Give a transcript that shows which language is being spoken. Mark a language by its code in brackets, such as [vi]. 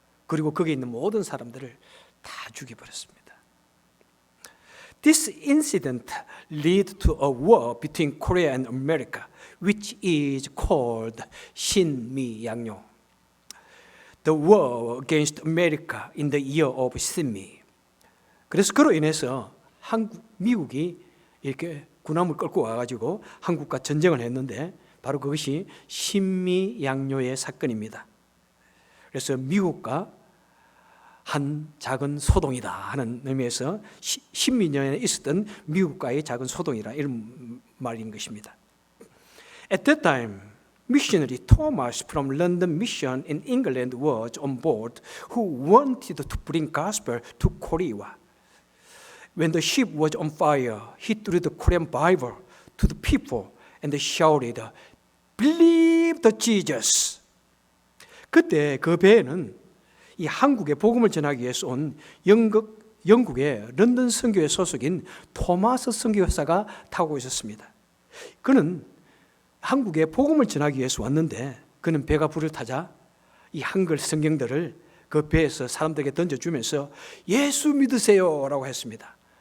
[ko] 그리고 거기에 있는 모든 사람들을 다 죽여버렸습니다. [en] This incident led to a war between Korea and America, which is called 신미양요. The war against America in the year of 신미. [ko] 그래서 그로 인해서 미국이 이렇게 군함을 끌고 와가지고 한국과 전쟁을 했는데 바로 그것이 신미양요의 사건입니다. 그래서 미국과 한 작은 소동이다 하는 의미에서 신미년에 있었던 미국과의 작은 소동이라 이런 말인 것입니다. [en] At that time, missionary Thomas from London Mission in England was on board who wanted to bring gospel to Korea. When the ship was on fire, he threw the Korean Bible to the people and shouted, "Believe the Jesus." [ko] 그때 그 배에는 이 한국에 복음을 전하기 위해서 온 영국의 런던 선교회 소속인 토마스 선교사가 타고 있었습니다. 그는 한국에 복음을 전하기 위해서 왔는데 그는 배가 불을 타자 이 한글 성경들을 그 배에서 사람들에게 던져주면서 예수 믿으세요 라고 했습니다.